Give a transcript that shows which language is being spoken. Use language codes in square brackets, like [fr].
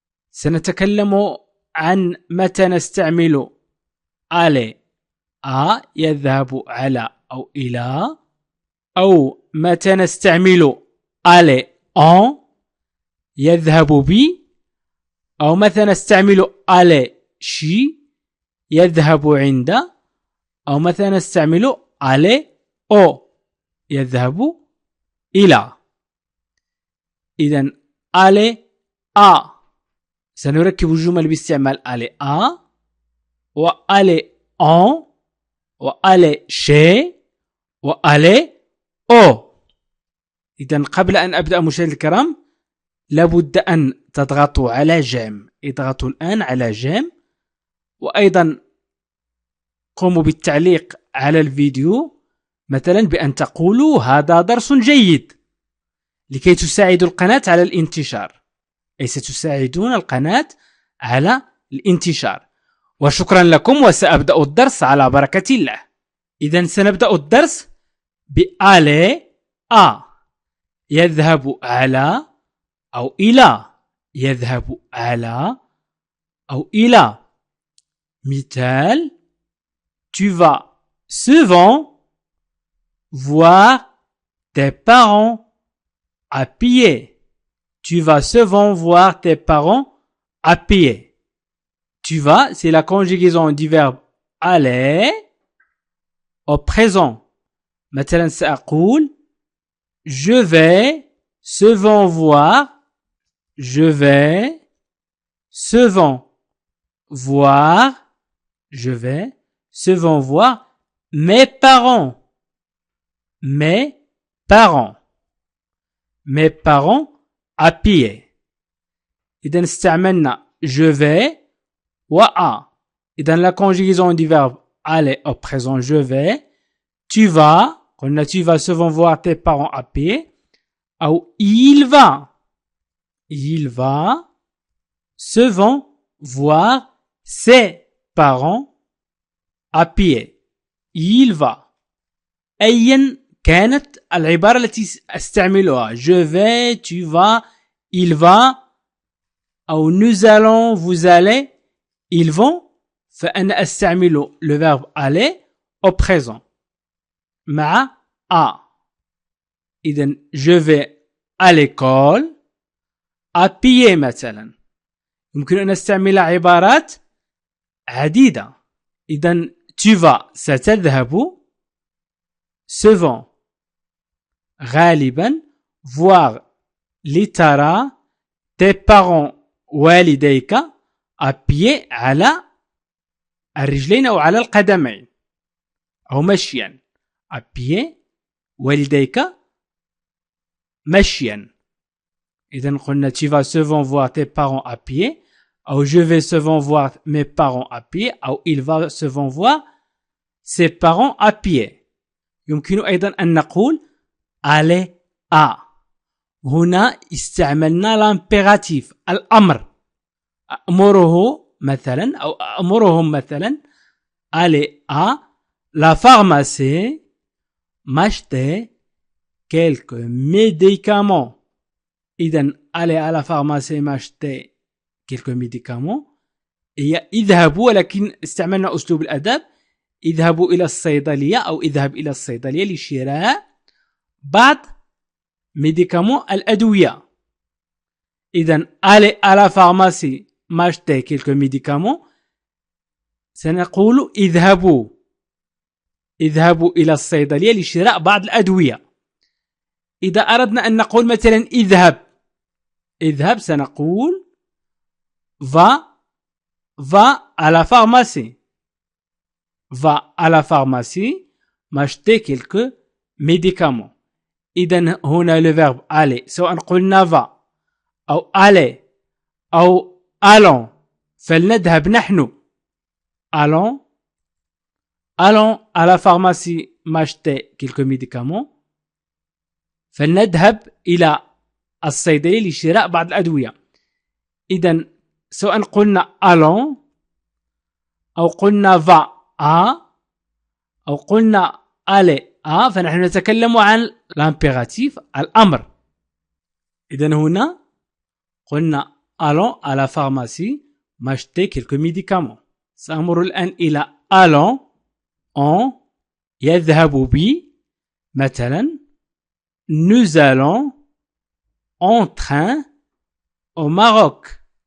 [ar] سنتكلم عن متى نستعمل aller يذهب على أو إلى، أو متى نستعمل aller en يذهب بي، أو متى نستعمل aller chez يذهب عند، أو متى نستعمل aller au يذهب إلى. إذن aller à سنركب الجمل باستعمال aller à و aller en و aller chez و aller au. إذن قبل أن أبدأ مشاهدينا الكرام لابد أن تضغطوا على جيم. اضغطوا الآن على جيم، وأيضا قوموا بالتعليق على الفيديو، مثلا بأن تقولوا هذا درس جيد، لكي تساعدوا القناة على الانتشار، أي ستساعدون القناة على الانتشار. وشكرا لكم، وسأبدأ الدرس على بركة الله. إذن سنبدأ الدرس بألي à يذهب على أو إلى، يذهب على أو إلى. [fr] مثال: Tu vas souvent voir tes parents à pied. Tu vas souvent voir tes parents à pied. Tu vas, c'est la conjugaison du verbe aller au présent. [ar] مثلا سأقول [fr] je vais souvent voir, je vais souvent voir, je vais souvent voir mes parents, mes parents, mes parents à pied. [ar] إذا استعملنا je vais و à. إذا [fr] la conjugaison du verbe aller au présent je vais. Tu vas, [ar] قلنا [fr] tu vas souvent voir tes parents à pied. [ar] أو [fr] il va souvent voir ses parents à pied. Il va. [ar] أيا كانت العبارة التي أستعملها، [fr] je vais, tu vas, il va، أو nous allons, vous allez، ils vont، [ar] فأنا أستعمل [fr] le verbe aller au présent [ar] مع [fr] à. [ar] إذن [fr] je vais à l'école à pied [ar] مثلا. يمكن أن نستعمل عبارات عديدة. إذن [fr] tu vas [ar] ستذهب، [fr] souvent [ar] غالبا، [fr] voir [ar] لترى، [fr] tes parents [ar] والديك [fr] à pied [ar] على الرجلين أو على القدمين أو مشيا. [fr] à pied [ar] والديك مشيا. إذن قلنا [fr] tu vas souvent voir tes parents à pied، أو je vais souvent voir mes parents à pied، أو il va souvent voir ses parents à pied. [ar] يمكن أيضا أن نقول aller à. هنا استعملنا l'impératif الأمر، أأمره مثلا أو أأمرهم مثلا [fr] aller à la pharmacie m'acheter quelques médicaments. [ar] إذن [fr] aller à la pharmacie m'acheter quelques médicaments [ar] هي اذهبوا، ولكن استعملنا أسلوب الأدب. اذهبوا إلى الصيدلية أو اذهب إلى الصيدلية لشراء بعض ميديكامون الأدوية. إذن [fr] aller à la pharmacie m'acheter quelques médicaments. [ar] سنقول اذهبوا إلى الصيدلية لشراء بعض الأدوية. إذا أردنا أن نقول مثلا اذهب سنقول [fr] va à la pharmacie. Va à la pharmacie m'acheter quelques médicaments. [ar] إذن هنا le verbe aller سواء قلنا va أو aller أو allons فلنذهب نحن. [fr] allons à la pharmacie m'acheter quelques médicaments. [ar] فلنذهب إلى الصيدلية لشراء بعض الأدوية. إذن سواء قلنا allons أو قلنا va à أو قلنا aller à فنحن نتكلم عن l'impératif الأمر. إذن هنا قلنا [fr] allons à la pharmacie m'acheter quelques médicaments. [ar] سأمر الآن إلى [fr] allons on [ar] يذهب بي مثلا [fr] nous allons en train au Maroc.